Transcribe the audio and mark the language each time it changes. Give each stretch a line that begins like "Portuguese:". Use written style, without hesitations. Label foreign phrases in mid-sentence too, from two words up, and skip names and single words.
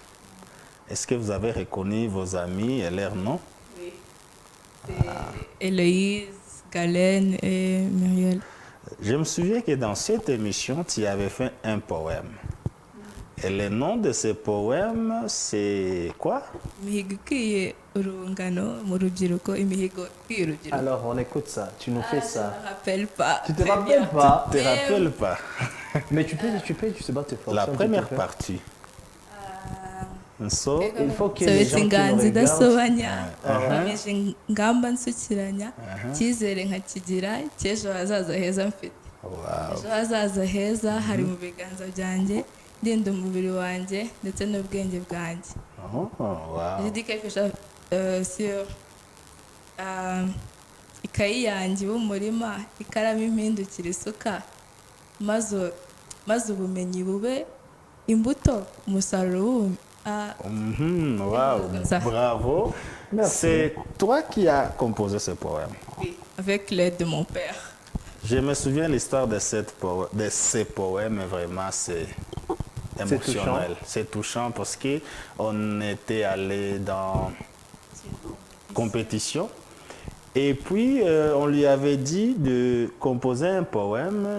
French: Est-ce que vous avez reconnu vos amis et leurs noms? Oui. Héloïse, Galen et Muriel. Je me souviens que dans cette émission, tu avais fait un poème. Et le nom de ce poème, c'est quoi?
Kinyarwanda: Imihigo ikwiye urungano mu rubyiruko, imihigo ikwiye urubyiruko.
French: Alors, on écoute ça. Tu nous fais Je ça. me rappelle pas. Tu te très rappelles bien. pas? Tu te rappelles pas? Mais tu peux, je sais pas, te forcer. La un petit première peu. partie. So, Il faut que les
Kinyarwanda: Sobetse
French: gens qui nous
Kinyarwanda: inganzi
French: regardent...
Kinyarwanda: idasobanya nkomeje ingamba nsukiranya icyizere nkakigira cy'ejo hazaza heza mfite. wow. Ejo hazaza heza hari mu biganza byanjye, ndinda umubiri wanjye ndetse n'ubwenge bwanjye.
English: Oh, wow.
French: J'ai dit quelque chose sur
Kinyarwanda: ikayi yanjye y'umurima, ikaramu impindukira isuka, maze ubumenyi bube imbuto, umusaruro w'ubumenyi.
French: Wow, Ça. bravo. C'est toi qui as composé ce poème. Oui, avec l'aide de mon père. Je me souviens l'histoire de ce poème, vraiment c'est émotionnel. C'est touchant parce que on était allé dans compétition et puis on lui avait dit de composer un poème.